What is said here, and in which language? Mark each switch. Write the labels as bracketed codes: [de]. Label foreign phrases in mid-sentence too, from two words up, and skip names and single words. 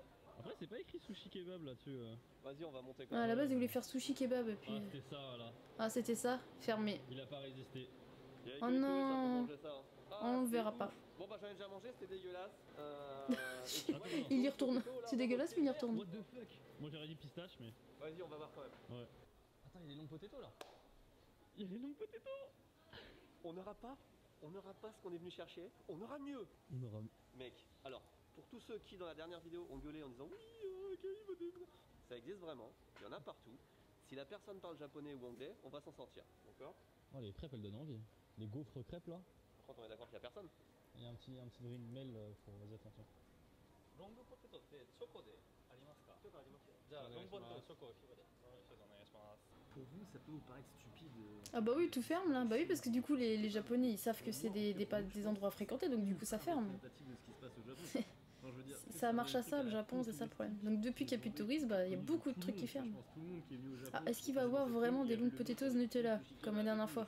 [fr] Après, c'est pas écrit sushi kebab là-dessus. Vas-y, on va monter quand Ah, à même. la base, ils voulaient faire sushi kebab et puis. Ah, c'était ça, voilà. Ah, c'était ça, fermé. Il a pas résisté. Il y avait Oh que les touristes, non. hein, pour manger ça, hein. Ah, On le c'est verra ouf. pas. Bon bah j'en ai déjà mangé, c'était dégueulasse. Et tu vois, Il y les retourne. poteaux, là, C'est on va dégueulasse, mais il y monter retourne. [en] What the fuck. [fr] Moi j'aurais dit pistache, mais. vert. Vas-y, on va voir quand même. Ouais. Attends, il y a des longs potatoes là. Il y a les longs potatoes. On n'aura pas ce qu'on est venu chercher. On aura mieux. On aura. Mec, alors, pour tous ceux qui dans la dernière vidéo ont gueulé en disant oui, ça existe vraiment, il y en a partout. Si la personne parle japonais ou anglais, on va s'en sortir. D'accord? Oh, les crêpes elles donnent envie. Les gaufres crêpes là. Par contre, on est d'accord qu'il n'y a personne. Il y a un petit [en] green mail [fr] pour. Vas-y, attention. [ja] ロングポテトってチョコでありますか？じゃあお願いしますロングポテトチョコを1個で。お願いします。 [fr] Pour vous, ça peut vous paraître stupide. Ah bah oui, tout ferme là. Bah oui, parce que du coup, les Japonais, ils savent que c'est des endroits fréquentés, donc du coup, ça ferme. Représentatif de ce qui se passe au Japon. Enfin, je veux dire, Ça marche à ça, le Japon, c'est ça le problème. Donc depuis qu'il n'y a plus de touristes, bah il y a beaucoup de trucs qui ferment. Je pense tout le monde qui est venu au Japon. Ah, est-ce qu'il va avoir vraiment des longues potatoes Nutella, comme la dernière fois?